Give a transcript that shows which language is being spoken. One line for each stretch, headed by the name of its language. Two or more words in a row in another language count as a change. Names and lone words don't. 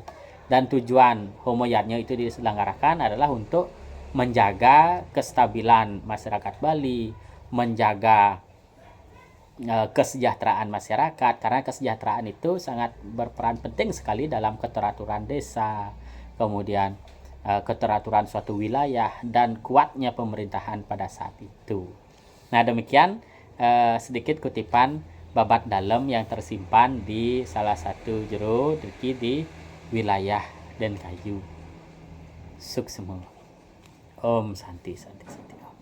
Indonesian: Dan tujuan homoyatnya itu diselenggarakan adalah untuk menjaga kestabilan masyarakat Bali, menjaga kesejahteraan masyarakat, karena kesejahteraan itu sangat berperan penting sekali dalam keteraturan desa, kemudian keteraturan suatu wilayah dan kuatnya pemerintahan pada saat itu. Nah demikian sedikit kutipan babat dalam yang tersimpan di salah satu jero driki di wilayah Denkayu. Suksema.
Sanskrit: Om Santi Santi Santi.